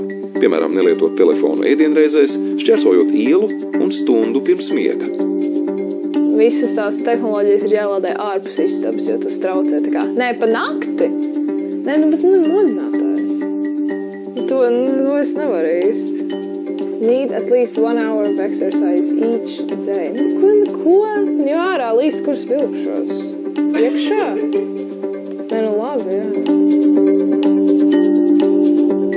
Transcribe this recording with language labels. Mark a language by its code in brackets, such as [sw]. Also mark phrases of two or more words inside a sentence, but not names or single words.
[lv] Piemēram, nelietot telefonu ēdienreizēs, šķērsojot ielu un stundu pirms miega. Visas tās tehnoloģijas ir jālādē ārpus istabas, jo tas traucē tā kā. Nē, pa nakti. Nē, bet modinātājs. To es nevaru īsti. [en] Need at least 1 hour of exercise each day. [lv] Ko? Jo ārā līst, kurs vilkšos. Iekšā? Nē, labi, jā.